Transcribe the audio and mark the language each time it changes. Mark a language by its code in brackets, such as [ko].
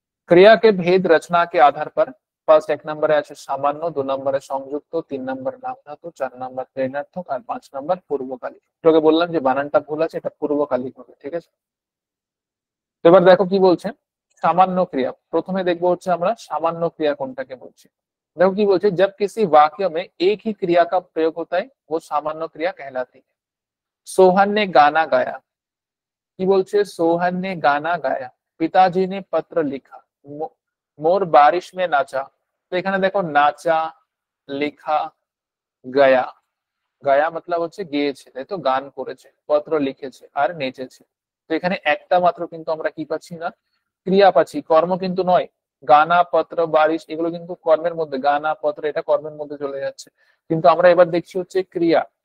[hi] क्रिया के भेद रचना के आधार पर [bn] ফার্স্ট 1 নম্বরে আছে সামান্য, 2 নম্বরে সংযুক্ত, 3 নম্বর নাম ধাতু, 4 নম্বর প্রেরণার্থক আর 5 নম্বর পূর্বকালিক। তোকে বললাম যে বানানটা ভুল আছে, এটা পূর্বকালিক হবে, ঠিক আছে। তো এবার দেখো কি বলছে, সামান্য ক্রিয়া। প্রথমে দেখবো হচ্ছে আমরা সামান্য ক্রিয়া কোনটাকে বলছি। [hi] देखो की बोलते जब किसी वाक्य में एक ही क्रिया का प्रयोग होता है वो सामान्य क्रिया कहलाती है। सोहन ने गाना गाया, की बोलते सोहन ने गाना गाया, पिताजी ने पत्र लिखा, मोर बारिश में नाचा। [bn] तो এখানে দেখো নাচা, লেখা, গায়া, গায়া मतलब হচ্ছে গেয়েছে, তাই তো, গান করেছে, পত্র লিখেছে আর নেচেছে। তো এখানে একটা মাত্র কিন্তু আমরা কি পাচ্ছি না, ক্রিয়া পাচ্ছি, কর্ম কিন্তু নয়। গানা, পত্র, বারিশ এগুলো কিন্তু কর্মের মধ্যে, গানা, পত্র এটা কর্মের মধ্যে চলে যাচ্ছে, কিন্তু আমরা এবার দেখছি হচ্ছে ক্রিয়া।